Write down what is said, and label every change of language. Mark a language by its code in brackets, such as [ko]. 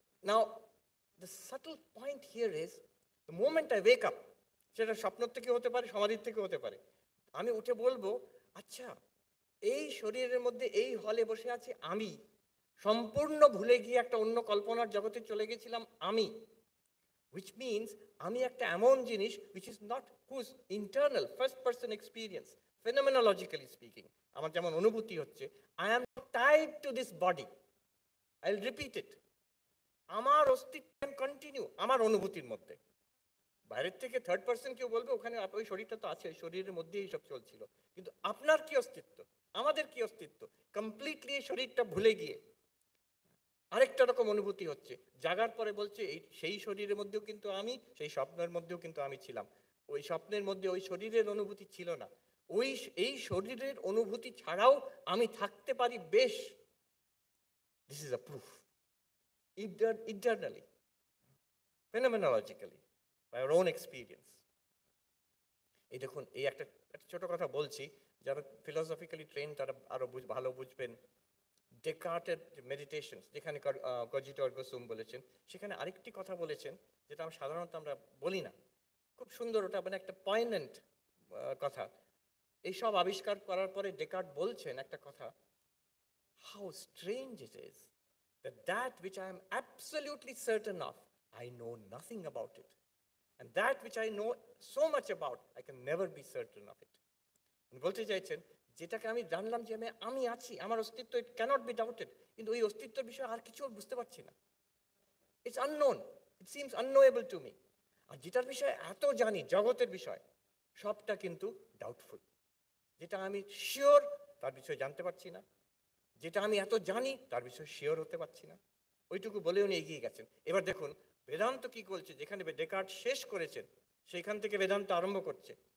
[en] Now, the subtle point here is, the moment I wake up, [bn] সেটা স্বপ্ন থেকে হতে পারে, সমাধির থেকে হতে পারে, আমি উঠে বলবো, আচ্ছা এই শরীরের মধ্যে এই হলে বসে আছে আমি, সম্পূর্ণ ভুলে গিয়ে একটা অন্য কল্পনার জগতে চলে গেছিলাম আমি। [en] which means [bn] আমি একটা এমন জিনিস [en] which is not whose internal first person experience, phenomenologically speaking, [bn] আমার যেমন অনুভূতি হচ্ছে, [en] I am tied to this body. I'll repeat it. [bn] আমার অস্তিত্ব কন্টিনিউ আমার অনুভূতির মধ্যে। বাইরের থেকে থার্ড পার্সন কেউ বলবে ওখানে ওই শরীরটা তো আছে, শরীরের মধ্যেই সব চলছিল, কিন্তু আপনার কি অস্তিত্ব, আমাদের কি অস্তিত্ব, কমপ্লিটলি এই শরীরটা ভুলে গিয়ে আরেকটা রকম অনুভূতি হচ্ছে। জাগার পরে বলছে এই সেই শরীরের মধ্যেও কিন্তু আমি, সেই স্বপ্নের মধ্যেও কিন্তু আমি ছিলাম। ওই স্বপ্নের মধ্যে ওই শরীরের অনুভূতি ছিল না, এই শরীরের অনুভূতি ছাড়াও আমি থাকতে পারি বেশ। [en] This is a proof internally, phenomenologically, by our own experience. [bn] এই দেখুন, এই একটা ছোট কথা বলছি, যারা ফিলোসফিক্যালি ট্রেন তারা আরো ভালো বুঝবেন। ডেকার্টের মেডিটেশনস, যেখানে কজিটো এরগো সুম বলেছেন, সেখানে আরেকটি কথা বলেছেন যেটা সাধারণত আমরা বলি না, খুব সুন্দর, ওটা মানে একটা পয়েন্ট কথা। এইসব আবিষ্কার করার পরে ডেকার্ট বলছেন একটা কথা, [en] How strange it is that which I am absolutely certain of, I know nothing about it. And that which I know so much about, I can never be certain of it. [bn] বলতে চাইছেন, যেটাকে আমি জানলাম যে আমি আছি, আমার অস্তিত্ব, [en] it cannot be doubted, [bn] কিন্তু ওই অস্তিত্বের বিষয়ে আর কিছু বুঝতে পারছি না। [en] It's unknown, it seems unknowable to me. [bn] আর যেটার বিষয়ে এত জানি, জগতের বিষয়, সবটা কিন্তু [en] Doubtful. [bn] যেটা আমি [en] sure, [bn] তার বিষয়ে জানতে পারছি না। যেটা আমি এত জানি, তার বিষয়ে শিওর হতে পারছি না। ওইটুকু বলে উনি এগিয়ে গেছেন। এবার দেখুন বেদান্ত কি বলছে, যেখানে ডেকার্ট শেষ করেছেন সেখান থেকে বেদান্ত আরম্ভ করছে।